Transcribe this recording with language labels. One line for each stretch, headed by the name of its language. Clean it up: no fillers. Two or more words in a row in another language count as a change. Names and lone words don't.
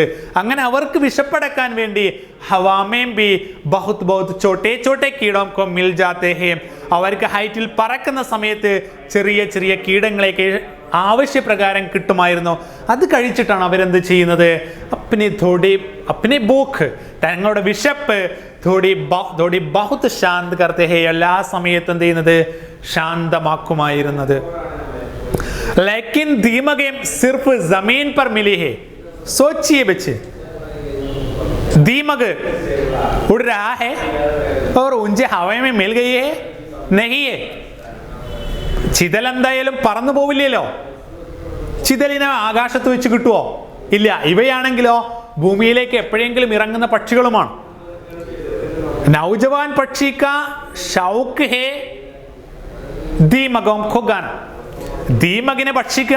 Malayalam: അങ്ങനെ അവർക്ക് വിശപ്പടക്കാൻ വേണ്ടി
Hindi: हवा में भी बहुत बहुत छोटे छोटे कीड़ों को मिल जाते हैं,
Malayalam: അവർക്ക് ഹൈറ്റിൽ പറക്കുന്ന സമയത്ത് ചെറിയ ചെറിയ കീടങ്ങളെയൊക്കെ ആവശ്യപ്രകാരം കിട്ടുമായിരുന്നു. അത് കഴിച്ചിട്ടാണ് അവരെന്ത് ചെയ്യുന്നത്?
Hindi: अपनी भूख
Malayalam: തങ്ങളുടെ വിശപ്പ്
Hindi: थोड़ी बहुत शांत करते हैं
Malayalam: എല്ലാ സമയത്തും എന്ത് ചെയ്യുന്നത് ശാന്തമാക്കുമായിരുന്നത്
Hindi: लेकिन दीमकें सिर्फ जमीन पर मिली है सोचिए बच्चे दीमक उड़ रहा है और ऊंचे हवा में मिल गई है नहीं है
Malayalam: ചിതൽ എന്തായാലും പറന്നു പോവില്ലല്ലോ ചിതലിനെ ആകാശത്ത് വെച്ച് കിട്ടുമോ ഇല്ല ഇവയാണെങ്കിലോ ഭൂമിയിലേക്ക് എപ്പോഴെങ്കിലും ഇറങ്ങുന്ന പക്ഷികളുമാണ്
Hindi: नौजवान पक्षी का शौक है दीमकों को खाना
Malayalam: ദീമകിനെ ഭക്ഷിക്കുക